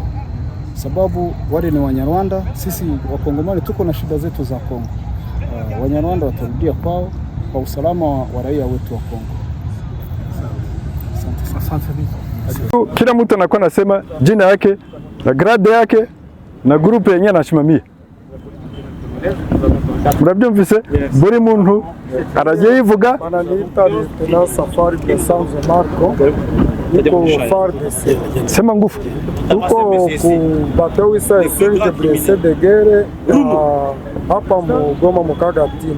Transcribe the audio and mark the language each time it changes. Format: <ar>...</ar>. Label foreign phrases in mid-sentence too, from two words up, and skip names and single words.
<sw>Sababu wale ni Wanyarwanda, sisi Wakongomani tuko na shida zetu za Kongo. Wanyarwanda watarudia kwao kwa usalama wa raia wetu wa Kongo. Asante. Kila mtu anakuwa anasema jina yake na grade yake na grupu yenyewe anashimamia.</sw> <rw>Murabyumvise buri muntu aragiye yivuga</rw> <sw>ananiita na Safari de Sanzo Marco niko FARDC. Sema ngufu. Tuko ku bateau isa Serge Blessé de Guerre hapa Goma Mukagati.</sw>